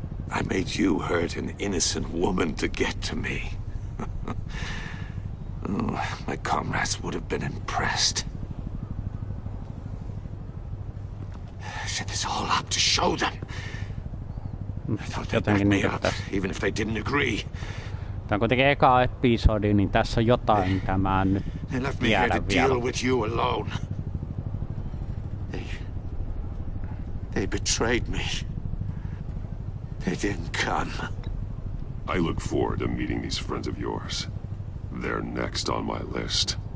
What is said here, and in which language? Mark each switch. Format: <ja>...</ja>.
<en>I made you hurt an innocent woman to get to me. Oh, my comrades would have been impressed. I set this all up to show them. I thought they'd back me up, even if they didn't agree.</en> <fi>Tää on kuitenkin eka episodi, niin tässä on jotain, mitä mä en nyt</fi> <en>They left me here to deal with you alone. They betrayed me. They didn't come. I look forward to meeting these friends of yours. They're next on my list.</en>